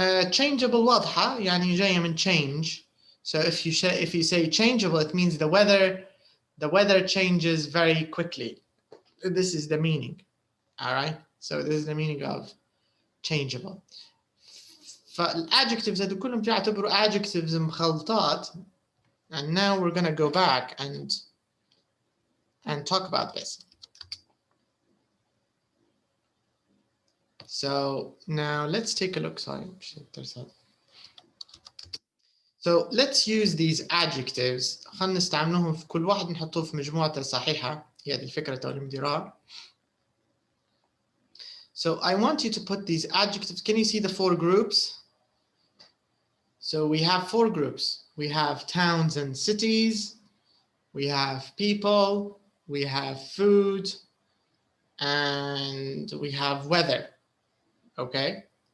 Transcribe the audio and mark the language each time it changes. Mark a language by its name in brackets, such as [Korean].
[Arabic] Changeable واضحة يعني جاية من change. [English] So if you say changeable, it means the weather changes very quickly. This is the meaning. All right. So this is the meaning of changeable. [Arabic] فالadjectives هذول كلهم يعتبروا adjectives مخلطات. [English] And now we're gonna go back and talk about this. So now let's take a look. Sorry. So let's use these adjectives. [Arabic] خلنا نستعملهم في كل واحد نحطوه في مجموعته الصحيحة. هي هذه الفكرة اللي مديرها. [English] So I want you to put these adjectives. Can you see the 4 groups? So we have 4 groups. We have towns and cities. We have people. We have food. And we have weather. Okay.